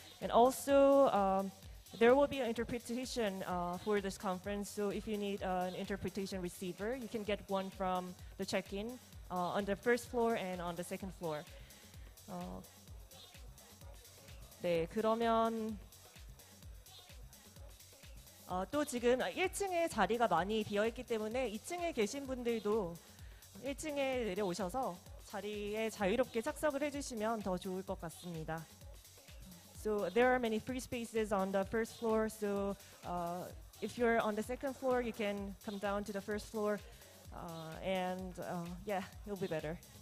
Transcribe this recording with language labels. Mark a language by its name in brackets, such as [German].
[English] And also, there will be an interpretation for this conference, so if you need an interpretation receiver, you can get one from the check-in on the first floor and on the second floor. [Korean] 네, 그러면 또 지금 1층에 자리가 많이 비어있기 때문에 2층에 계신 분들도 1층에 내려오셔서 자리에 자유롭게 착석을 해주시면 더 좋을 것 같습니다. [English] So there are many free spaces on the first floor. So if you're on the second floor, you can come down to the first floor, and yeah, it'll be better.